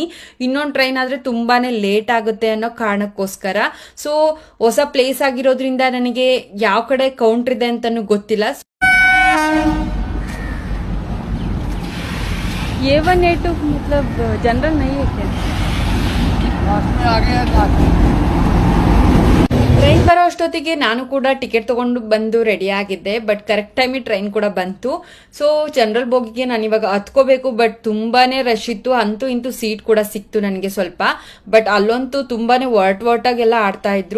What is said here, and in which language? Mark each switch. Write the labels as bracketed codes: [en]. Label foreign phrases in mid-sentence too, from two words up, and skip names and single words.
[kn] ಇನ್ನೊಂದು ಟ್ರೈನ್ ಆದ್ರೆ ತುಂಬಾನೇ ಲೇಟ್ ಆಗುತ್ತೆ ಅನ್ನೋ ಕಾರಣಕ್ಕೋಸ್ಕರ. ಸೊ ಹೊಸ ಪ್ಲೇಸ್ ಆಗಿರೋದ್ರಿಂದ ನನಗೆ ಯಾವ ಕಡೆ ಕೌಂಟರ್ ಇದೆ ಅಂತಾನು ಗೊತ್ತಿಲ್ಲ. [hi] A1 A2 मतलब जनरल नहीं है क्या? लास्ट में आ गया लास्ट में। [kn] ಟ್ರೈನ್ ಬರೋ ಅಷ್ಟೊತ್ತಿಗೆ ನಾನು ಕೂಡ ಟಿಕೆಟ್ ತಗೊಂಡು ಬಂದು ರೆಡಿ ಆಗಿದ್ದೆ. ಬಟ್ [en] correct time [kn] ಟ್ರೈನ್ ಕೂಡ ಬಂತು. ಸೊ ಜನರಲ್ ಬೋಗಿಗೆ ನಾನು ಇವಾಗ ಹತ್ಕೋಬೇಕು. ಬಟ್ ತುಂಬಾನೇ ರಶ್ ಇತ್ತು. ಅಂತೂ ಇಂತೂ ಸೀಟ್ ಕೂಡ ಸಿಕ್ತು ನನಗೆ ಸ್ವಲ್ಪ. ಬಟ್ ಅಲ್ಲಂತೂ ತುಂಬಾನೇ ವರ್ಟಾಗೆಲ್ಲ ಆಡ್ತಾ ಇದ್ರು.